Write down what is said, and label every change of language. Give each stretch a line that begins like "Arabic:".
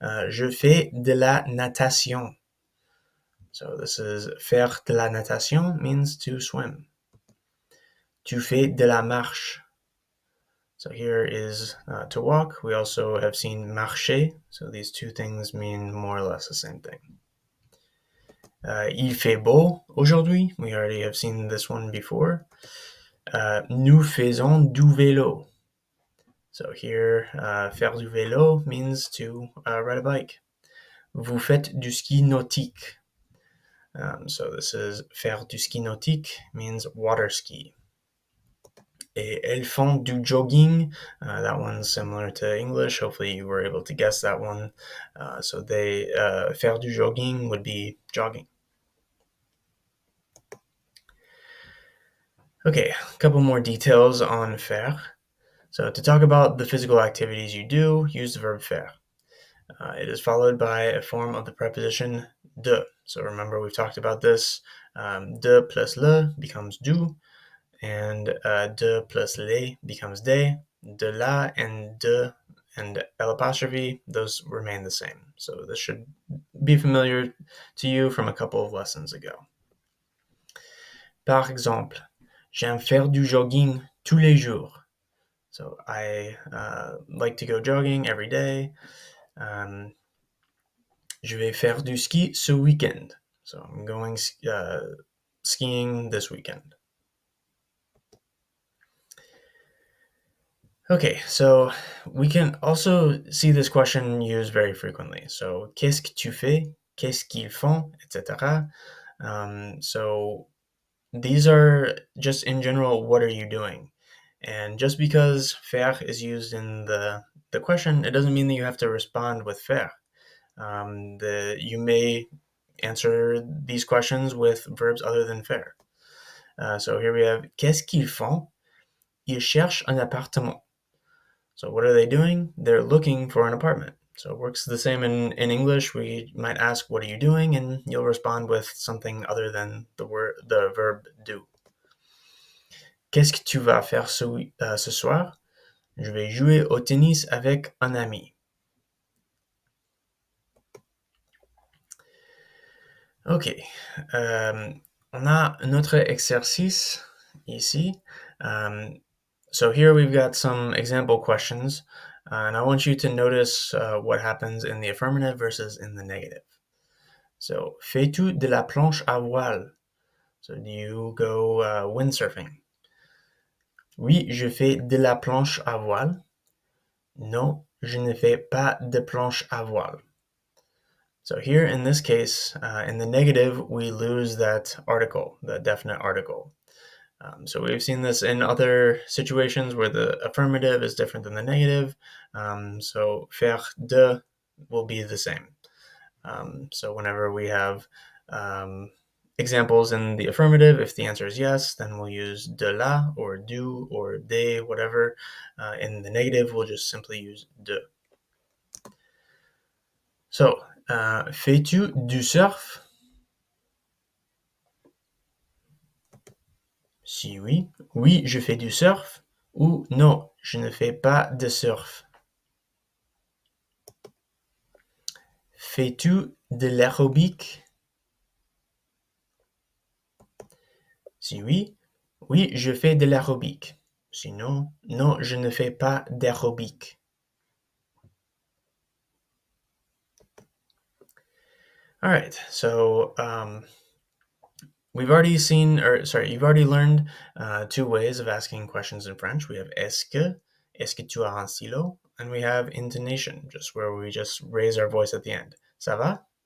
French: Je fais de la natation.
English: So this is faire de la natation means to swim.
French: Tu fais de la marche.
English: So here is to walk. We also have seen marcher. So these two things mean more or less the same thing.
French: Il fait beau aujourd'hui.
English: We already have seen this one before.
French: Nous faisons du vélo.
English: So here, faire du vélo means to ride a bike.
French: Vous faites du ski nautique.
English: So this is faire du ski nautique means water ski.
French: Et elles font du jogging.
English: That one's similar to English. Hopefully you were able to guess that one. So they faire du jogging would be jogging. Okay, a couple more details on faire. So to talk about the physical activities you do, use the verb faire. It is followed by a form of the preposition de. So remember, we've talked about this. De plus le becomes du, and de plus les becomes des. De la and de and L apostrophe, those remain the same. So this should be familiar to you from a couple of lessons ago.
French: Par exemple, j'aime faire du jogging tous les jours.
English: So I like to go jogging every day.
French: Je vais faire du ski ce weekend.
English: So I'm going skiing this weekend. Okay, so we can also see this question used very frequently.
French: So, qu'est-ce que tu fais? Qu'est-ce qu'ils font? Etc.
English: So these are just in general, what are you doing? And just because faire is used in the question, it doesn't mean that you have to respond with faire. You may answer these questions with verbs other than faire. So here we have
French: qu'est-ce qu'ils font? Ils cherchent un appartement.
English: So what are they doing? They're looking for an apartment. So it works the same in English. We might ask, what are you doing? And you'll respond with something other than the verb do.
French: Qu'est-ce que tu vas faire ce soir? Je vais jouer au tennis avec un ami. Ok. On a un autre exercice ici.
English: So here we've got some example questions, and I want you to notice what happens in the affirmative versus in the negative.
French: So, fais-tu de la planche à voile?
English: So, do you go windsurfing?
French: Oui, je fais de la planche à voile. Non, je ne fais pas de planche à voile.
English: So here in this case, in the negative, we lose that article, the definite article. So we've seen this in other situations where the affirmative is different than the negative. So faire de will be the same. So whenever we have examples in the affirmative, if the answer is yes, then we'll use de la or du or de, whatever. In the negative, we'll just simply use de.
French: So, fais-tu du surf? Si oui, oui, je fais du surf. Ou non, je ne fais pas de surf. Fais-tu de l'aérobic? Si oui, oui, je fais de l'aérobic. Sinon, non, je ne fais pas d'aérobic.
English: All right, so you've already learned two ways of asking questions in French. We have
French: est-ce que tu as un stylo?
English: And we have intonation, just where we just raise our voice at the end.
French: Ça va?